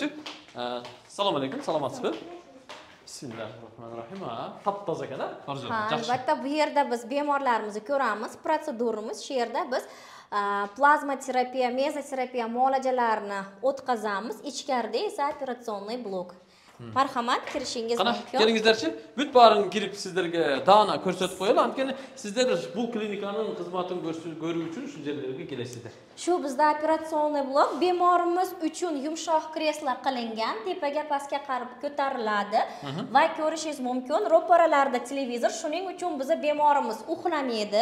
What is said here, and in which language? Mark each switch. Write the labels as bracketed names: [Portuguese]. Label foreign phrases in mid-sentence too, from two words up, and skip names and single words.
[Arabic] السلام عليكم, [Uzbek] salomatsizmi? Bismillahirrohmanirrohim. Taptoza ekan, ha? Albatta, bu yerda biz bemorlarimizni ko'ramiz, protseduramiz. Shu yerda biz plazma terapiya, mezoterapiya muolajalarini o'tkazamiz. Ichkarida esa operatsionniy blok. Marhamat, kirishingiz mumkin. Kelingizlarchi, [Kyrgyz] бүт барын кирип [Uzbek] sizlarga dana ko'rsatib qo'yaylik. Antkeni sizlar bu klinikaning xizmatini ko'rish uchun shu yerlarga kelasizlar. Shu bizda operatsionniy blok bemorimiz uchun yumshoq kreslo qilingan, tepaga pastga qarab ko'tariladi va ko'rishingiz mumkin. Ro'paralarda televizor, shuning uchun bizni bemorimiz uxlamaydi.